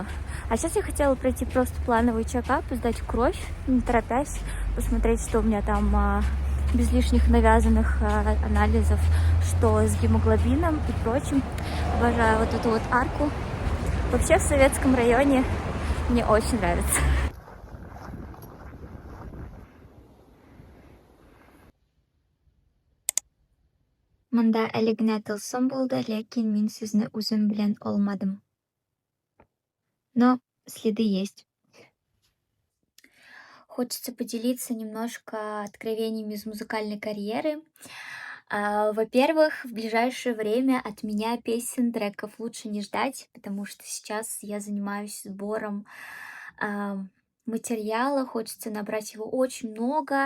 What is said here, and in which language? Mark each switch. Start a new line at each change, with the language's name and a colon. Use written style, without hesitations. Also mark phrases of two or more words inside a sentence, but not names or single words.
Russian: А сейчас я хотела пройти просто плановый чекап, сдать кровь, не торопясь, посмотреть, что у меня там без лишних навязанных анализов, что с гемоглобином и прочим. Обожаю вот эту вот арку. Вообще в Советском районе мне очень нравится.
Tatar: Монда әле генә тылсым булды, ләкин мин сезне үзем белән алмадым.
Russian: Но следы есть. Хочется поделиться немножко откровениями из музыкальной карьеры. Во-первых, в ближайшее время от меня песен, треков лучше не ждать, потому что сейчас я занимаюсь сбором материала, хочется набрать его очень много.